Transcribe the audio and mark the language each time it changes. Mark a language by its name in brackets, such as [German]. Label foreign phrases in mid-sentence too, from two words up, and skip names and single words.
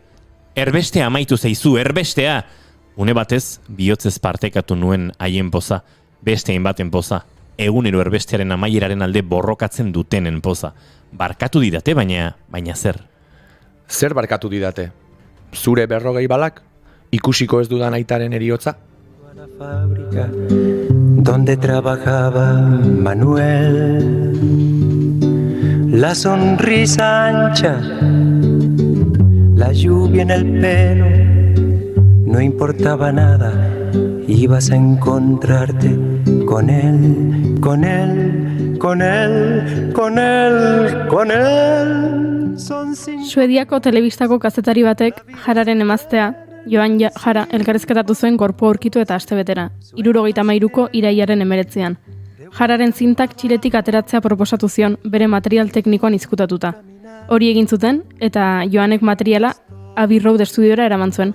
[Basque] Erbestea amaitu zaizu, erbestea! Une batez, bihotzez partekatu nuen haien poza, beste hainbaten poza, egunero erbestearen amaieraren alde borrokatzen dutenen poza. Barkatu didate, baina zer? Zer barkatu didate? Zure 40 balak? Ikusiko ez dudan aitaren heriotza? [Spanish] Donde trabajaba Manuel, la sonrisa ancha, la lluvia en el pelo, no importaba nada, ibas a encontrarte con él, con él, con él, con él, con él. [Basque] Suediako telebistako kazetari batek Jararen emaztea, Joan Jara, elkarrizketatu zuen gorpua aurkitu eta astebetera, 73ko irailaren 19ean. Jararen zintak Txiletik ateratzea proposatu zion bere material teknikoan izkutatuta. Hori egin zuten eta Joanek materiala Abbey Road estudiora eraman zuen.